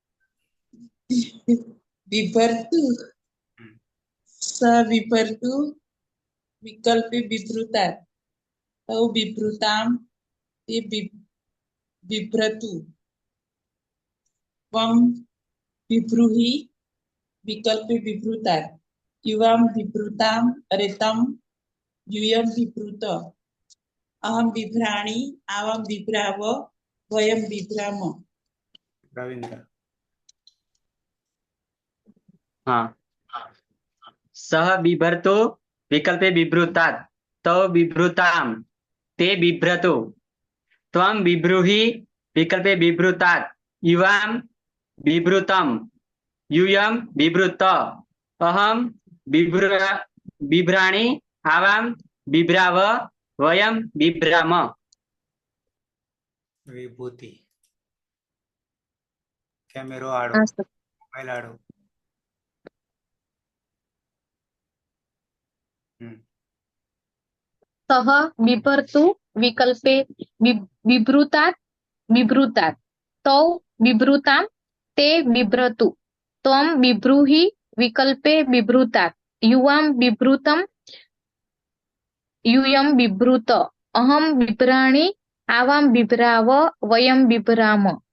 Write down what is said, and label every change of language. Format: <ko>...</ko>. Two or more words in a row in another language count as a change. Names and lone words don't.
<sa>બિભર્તુ સ બિભર્તુ વિકલ્પે બિભ્રુતાत् તૌ બિભ્રુતામ તે બિભ્રતુ ત્વમ બિભ્રૂહિ વિકલ્પે બિભ્રુતાत् યુવામ બિભ્રુતામ અરે તમ યુયમ બિભ્રુત અહમ બિભ્રાણિ આવામ બિભ્રાવ વયમ બિભ્રામ</sa> <gu>રવિન્દ્ર</gu> <sa>हाँ सह बिभर्तो विकल्पे बिभ्रुतात् तौ बिभ्रुताम ते बिभ्रतु त्वं बिभ्रूहि विकल्पे बिभ्रुतात् युवाम बिभ्रुतम यूयम बिभ्रुत अहम बिभ्राणि आवाम बिभ्राव वयम बिभ्राम</sa> <gu>વિભૂતિ કેમેરો આડો મોબાઈલ આડો</gu> <sa>સહ બિભર્તુ વિકલ્પે બિભ્રુતાत् તૌ બિભ્રુતામ તે બિભ્રતુ ત્વમ બિભ્રૂહિ વિકલ્પે બિભ્રુતાत् યુવામ બિભ્રુતમ યુયમ બિભ્રુત અહમ બિભ્રાણિ આવામ બિભ્રાવ વયમ બિભ્રામ</sa>